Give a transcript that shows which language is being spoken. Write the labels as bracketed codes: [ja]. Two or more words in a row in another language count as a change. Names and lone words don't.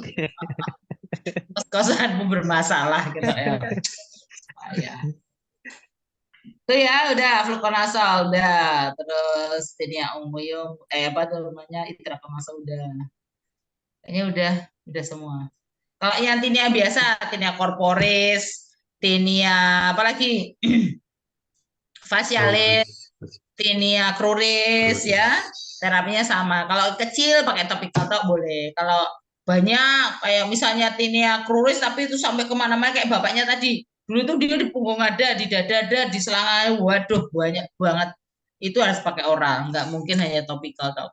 [id] Kos-kosanmu bermasalah gitu ya. Ya. Itu ya udah fluconazole udah, terus tinea unguium apa tuh namanya itraconazole udah. Kayaknya udah semua. Kalau yang tinea biasa, tinea corporis, tinea apalagi facialis, tinea cruris ya, terapinya sama. Kalau kecil pakai topical tok boleh. Kalau banyak kayak misalnya tinea cruris tapi itu sampai kemana-mana kayak bapaknya tadi. Dulu tuh dia di punggung ada, di dada ada, di selangnya, waduh banyak banget. Itu harus pakai oral, nggak mungkin hanya topical tok.